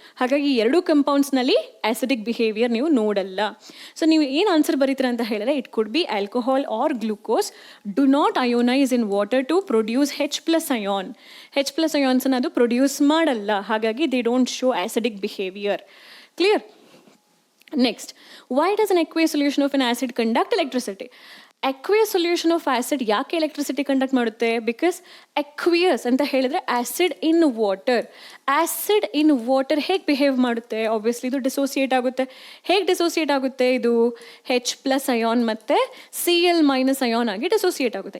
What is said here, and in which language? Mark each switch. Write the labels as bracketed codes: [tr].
[kn] ಹಾಗಾಗಿ ಎರಡೂ ಕಂಪೌಂಡ್ಸ್ನಲ್ಲಿ acidic behaviour ನೀವು ನೋಡಲ್ಲ. [en] so [kn] ನೀವು ಏನು ಆನ್ಸರ್ ಬರೀತೀರ ಅಂತ ಹೇಳಿದ್ರೆ, [en] It could be alcohol or glucose do not ionise in water to produce H+ ion. [kn] H+ ಅಯಾನ್ಸನ್ನು ಅದು ಪ್ರೊಡ್ಯೂಸ್ ಮಾಡಲ್ಲ, ಹಾಗಾಗಿ [en] They don't show acidic behaviour. Clear? Next, why does an aqueous solution of an acid conduct electricity? [kn] aqueous solution of acid ಯಾಕೆ electricity conduct ಮಾಡುತ್ತೆ? Because aqueous ಅಂತ ಹೇಳಿದ್ರೆ acid in water. Acid in water ಹೇಗೆ behave ಮಾಡುತ್ತೆ? Obviously ಇದು dissociate ಆಗುತ್ತೆ. ಹೇಗೆ dissociate ಆಗುತ್ತೆ? ಇದು H+ ಅಯಾನ್ ಮತ್ತು Cl- ಅಯಾನ್ ಆಗಿ ಡಿಸೋಸಿಯೇಟ್ ಆಗುತ್ತೆ.